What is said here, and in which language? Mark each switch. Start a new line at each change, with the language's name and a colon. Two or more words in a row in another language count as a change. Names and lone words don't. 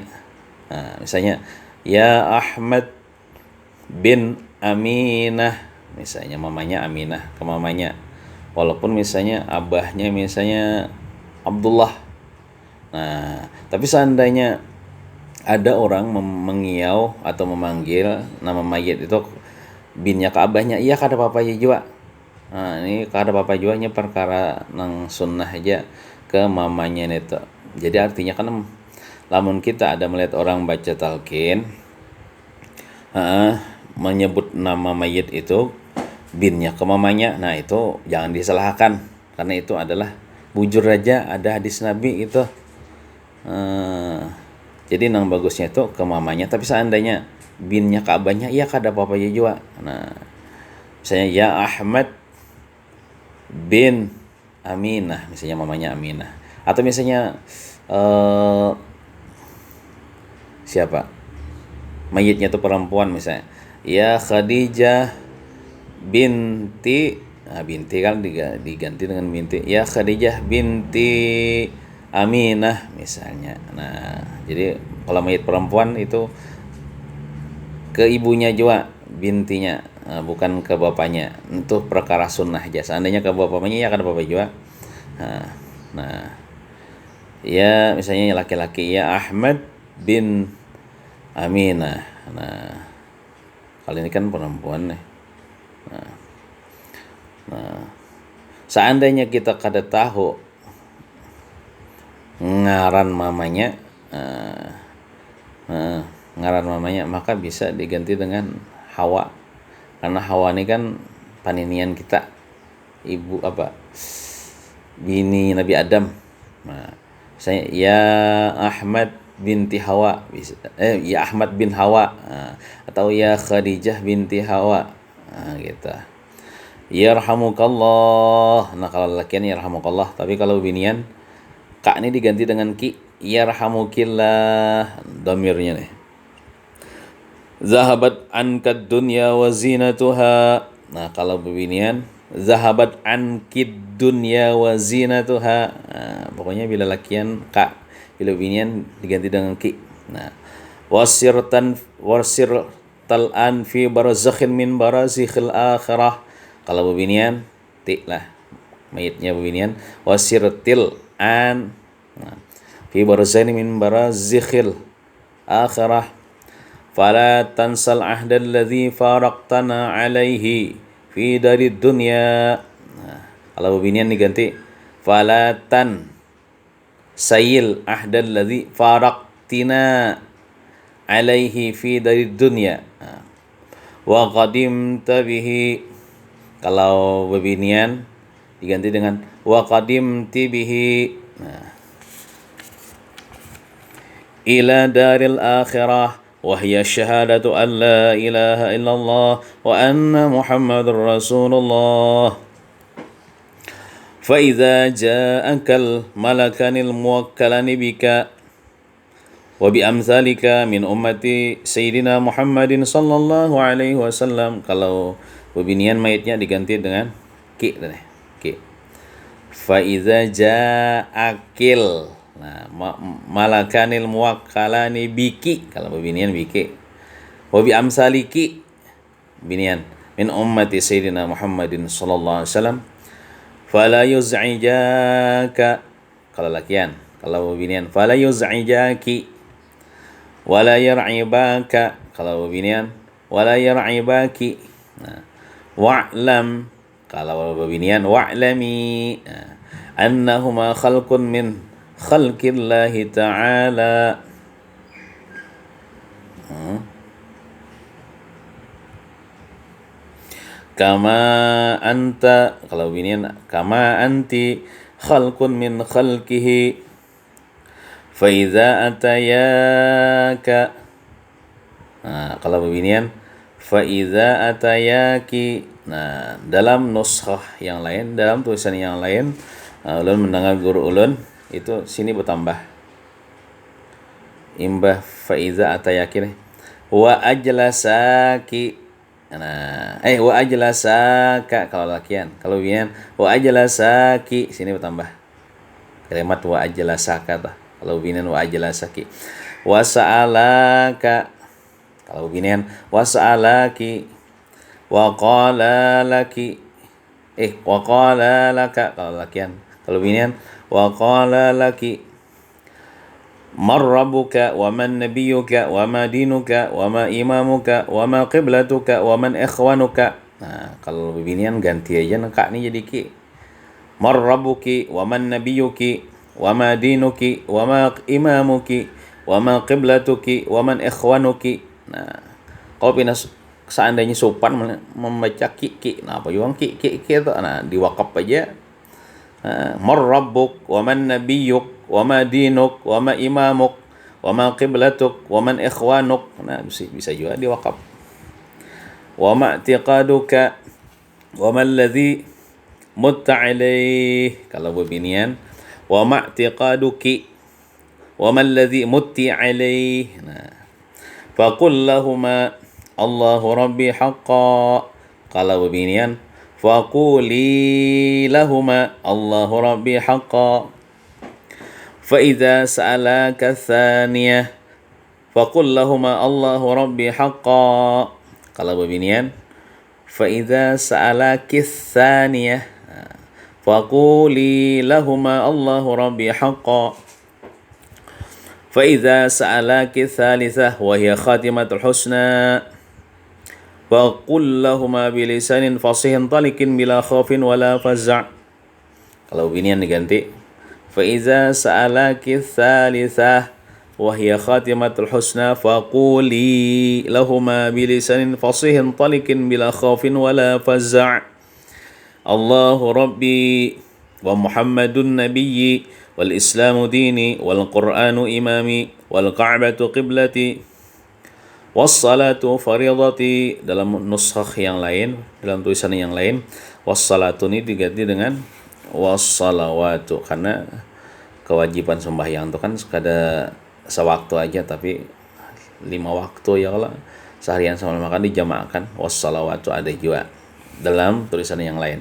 Banjar: Nah, misalnya ya Ahmad bin Aminah, misalnya mamanya Aminah ke mamanya, walaupun misalnya abahnya misalnya Abdullah. Nah, tapi seandainya ada orang mengiau atau memanggil nama mayit itu binnya ke abahnya, iya kada apa-apa juga. Nah, ini kada apa-apa juga nya perkara nang sunnah aja ke mamanya itu. Jadi artinya kan lamun kita ada melihat orang baca talqin menyebut nama mayit itu binnya ke mamanya, nah itu jangan disalahkan karena itu adalah bujur aja ada hadis Nabi itu. Jadi nang bagusnya itu ke mamanya, tapi seandainya binnya ke abahnya, iya kada apa-apa juga. Nah, misalnya ya Ahmad bin Aminah, misalnya mamanya Aminah, atau misalnya siapa mayitnya itu perempuan, misalnya ya Khadijah binti, nah binti kan diganti dengan binti, ya Khadijah binti Aminah misalnya. Nah, jadi kalau mayit perempuan itu ke ibunya juga bintinya, bukan ke bapaknya. Itu perkara sunnah aja. Seandainya ke bapaknya ya kan bapak juga. Nah, ya misalnya laki-laki ya Ahmad bin Aminah. Nah, kali ini kan perempuan nih. Nah, seandainya kita kada tahu ngaran mamanya, maka bisa diganti dengan Hawa, karena Hawa ini kan paninian kita, ibu bini Nabi Adam. Nah, saya ya Ahmad binti Hawa, ya Ahmad bin Hawa, atau ya Khadijah binti Hawa, gitu. Yarhamukallah. Nah, kalau lakian yarhamukallah, tapi kalau binian kak ini diganti dengan ki, yarhamukillah, dhamirnya nih.
Arabic: ذهبت عنك الدنيا وزينتها.
Banjar: Nah, kalau binian
Arabic: ذهبت عنكِ الدنيا وزينتها.
Banjar: Nah, pokoknya bila lakian kak, bila binian diganti dengan ki.
Arabic: Nah, وصرت الآن في برزخ من برازخ الآخرة.
Banjar: Kalau binian ti lah, mayitnya binian
Arabic: وصرتِ الآن في برزخ من برازخ الآخرة فلا تنسي العهد الذي فارقتنا عليه في دار الدنيا.
Banjar: Nah, kalau binian diganti
Arabic: فلا تنسي العهد الذي فارقتنا عليه في دار الدنيا. وقدمتَ به,
Banjar: kalau bebinian diganti dengan
Arabic: وقدمتِ به. إلى دار الآخرة وهي شهادة أن لا إله إلا الله وأن محمدا رسول الله. فإذا جاءك الملكان الموكلان بك وبأمثالك من أمة سيدنا محمد صلى الله عليه وسلم.
Banjar: Kalau bebinian mayitnya diganti dengan ki, ki.
Arabic: فإذا جاءكِ, nah, الملكان الموكلان بكِ,
Banjar: kalau bebinian
Arabic: biki. وبأمثالكِ, binian, من أمة سيدنا محمد صلى الله عليه وسلم. فلا يزعجاك,
Banjar: kalau lakian. Kalau bebinian
Arabic: فلا يزعجاكِ ولا يرعباكَ,
Banjar: kalau bebinian
Arabic: ولا يرعباكِ.
Banjar: Nah, wa'lam, kalau bebinian wa'lami. Nah,
Arabic: أنهما خلق من خلق الله تعالى. كما أنتَ,
Banjar: kalau bebinian
Arabic: كما أنتِ خلق من خلقه. فإذا أتياكَ, nah,
Banjar: kalau bebinian
Arabic: فإذا أتياكِ.
Banjar: Nah, dalam nuskhah yang lain, dalam tulisan yang lain, ulun mendengar guru ulun itu sini bertambah imbah
Arabic: فإذا أتياكِ
Banjar: nih.
Arabic: وأجلسكِ, nah, وأجلسكَ
Banjar: kalau lakian. Kalau bebinian
Arabic: وأجلسكِ,
Banjar: sini bertambah kalimat
Arabic: وأجلسكَ
Banjar: tah. Kalau binian
Arabic: وأجلسكِ. وسألاكَ,
Banjar: kalau binian
Arabic: وسألاكِ. وقال لكِ وقال لكَ,
Banjar: kalau lakian. Kalau binian
Arabic: وقال لكِ من ربك ومن نبيك وما دينك وما إمامك وما قبلتك ومن إخوانك.
Banjar: Nah, kalau binian ganti aja nengkak nih jadi ki.
Arabic: من ربكِ ومن نبيكِ وما دينكِ وما إمامكِ وما قبلتكِ ومن إخوانكِ.
Banjar: Nah, kalau seandainya sopan membaca ki, nah apa juga ki itu, nah diwakaf aja.
Arabic: من ربك ومن نبيك وما دينك وما إمامك وما قبلتك ومن إخوانك.
Banjar: Nah, bisa juga diwakaf.
Arabic: وما اعتقادك وما الذي متَّ عليه,
Banjar: kalau bebinian
Arabic: وما اعتقادكِ وما الذي متِّ عليه.
Banjar: Nah,
Arabic: فقل لهما الله ربي حقا,
Banjar: kalau bebinian
Arabic: فقولي لهما الله ربي حقا. فإذا سألاك ثانية فقل لهما الله ربي حقا,
Banjar: kalau bebinian
Arabic: فإذا سألاكِ ثانية فقولي لهما الله ربي حقا. فإذا سألاكِ ثالثة وهي خاتمة الحسنى فقل لهما بلسان فصيح طلق بلا خوف ولا فزع'.
Banjar: Kalau binian diganti
Arabic: فإذا سألاكِ ثالثة وهي خاتمة الحسنى فقولي لهما بلسان فصيح طلق بلا خوف ولا فزع'. الله ربي ومحمد نبيي والإسلام ديني والقرآن إمامي والكعبة قبلتي والصلاة فريضتي.
Banjar: Dalam nuskhah yang lain, dalam tulisan yang lain,
Arabic: والصلاة
Banjar: ini diganti dengan
Arabic: والصلوات,
Banjar: karena kewajiban sembahyang itu kan sekadar sewaktu aja, tapi 5 waktu ya, kalau seharian sama makan dijamakkan
Arabic: والصلوات
Banjar: ada juga dalam tulisan yang lain.